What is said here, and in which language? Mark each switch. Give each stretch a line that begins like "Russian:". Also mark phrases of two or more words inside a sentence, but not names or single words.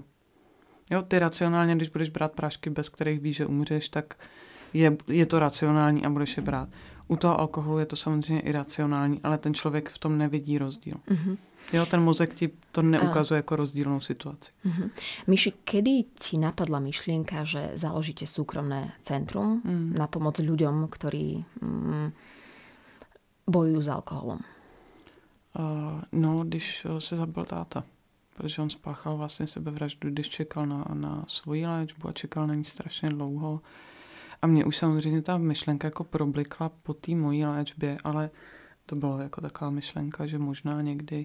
Czech: Jo, ty racionálně, když budeš brát prášky, bez kterých víš, že umřeš, tak je to racionální a budeš je brát. U toho alkoholu je to samozřejmě iracionální, ale ten člověk v tom nevidí rozdíl. Jo, ten mozek ti to neukazuje jako rozdílnou situaci.
Slovak: Miši, kedy ti napadla myšlienka, že založíte súkromné centrum na pomoc ľuďom, ktorí bojujú s alkoholom?
Czech: Když se zabil táta. Protože on spáchal vlastně sebevraždu, když čekal na svoji léčbu a čekal na ní strašně dlouho. A mě už samozřejmě ta myšlenka jako problikla po té mojí léčbě, ale to bylo jako taková myšlenka, že možná někdy.